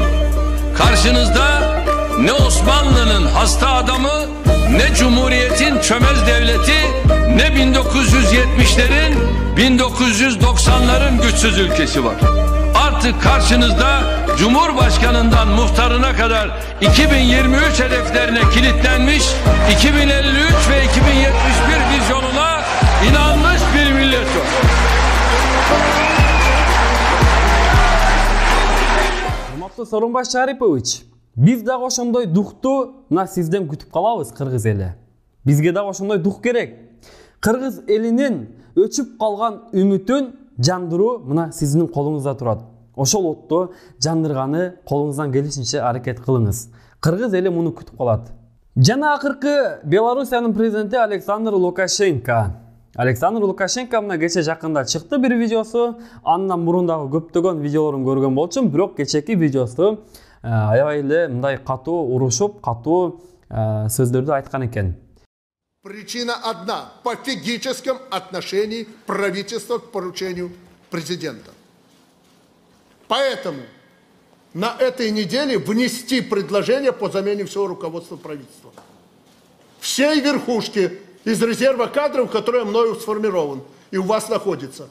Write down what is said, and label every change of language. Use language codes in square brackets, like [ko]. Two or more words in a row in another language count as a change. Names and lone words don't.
[tr] Karşınızda ne Osmanlı'nın hasta adamı, ne Cumhuriyet'in çömez devleti, ne 1970'lerin, 1990'ların güçsüz ülkesi var. Artık karşınızda Cumhurbaşkanından muhtarına kadar 2023 hedeflerine kilitlenmiş, 2053 ve 2071 vizyonuna inanmış bir millet var. [ky] Sooronбай Шарипович, Биз дагы ошондой духту мына сизден күтүп калабыз, кыргыз эли. Бизге дагы ошондой дух керек. Кыргыз элинин өчүп калган үмүтүн жандыруу мына сиздин колуңузда турат. Ошол отту жандырганы колуңуздан келишинче аракет кылыңыз. Кыргыз эли муну күтүп калат. Жана акыркы Белоруссиянын президенти Александр Лукашенко. Александр Лукашенко мына кече жакында чыкты бир видеосу. Андан мурун дагы көптөгөн видеолорун көргөн болчумун, бирок кечеки видеосу аябай эле мындай катуу урушуп, катуу сөздөрдү айткан экен. [ru] Причина одна – пофигическом отношении правительства к поручению президента. Поэтому на этой неделе внести предложение по замене всего руководства правительства. Всей верхушки из резерва кадров, который мною сформирован и у вас находится.